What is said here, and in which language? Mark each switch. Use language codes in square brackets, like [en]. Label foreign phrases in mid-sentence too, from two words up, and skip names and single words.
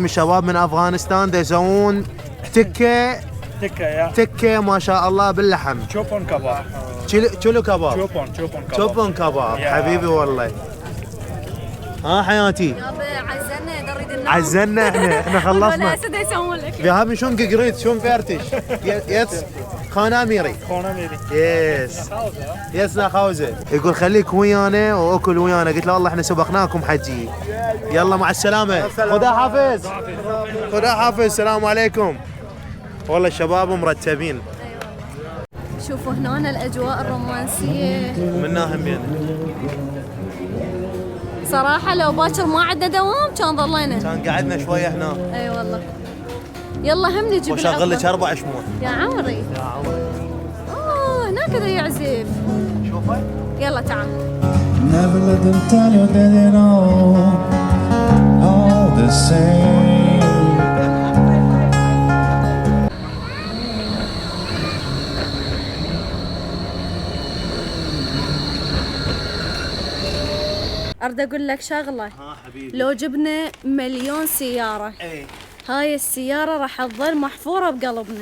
[ar] الشباب من افغانستان يسوون تكه تكه ما شاء الله باللحم. چوپون کباب. تشلو كباب. چوپون کباب. شوبون كباب. حبيبي والله. ها حياتي. يابا عزلنا نريد ننام. عزلنا احنا خلصنا. ولا سد يسوون لك. [de] Wir haben schon gegrillt, schon fertig. Jetzt [fa] خانا ميري. [de] يس nach Hause. [ar] يقول خليك ويانا واكل ويانا. قلت له والله احنا سبقناكم حجي. يلا مع السلامة. [fa] خدا حافظ. خدا حافظ. [ar] السلام عليكم. والله الشباب مرتبين. شوفوا هنا الاجواء الرومانسيه. منا همين. صراحه لو باكر ما عندنا دوام كان ضلينا. كان قعدنا شوية هنا. اي والله. يلا هم نجيب وشغل لك 4 شموع. يا عمري. يا عمري. هناك ذا يعزف. شوفه. يلا تعال. [en] Never let them tell you that it all the same. [ar] اريد اقول لك شغله. ها حبيبي. لو جبنا مليون سياره اي هاي السياره راح تظل محفوره بقلبنا.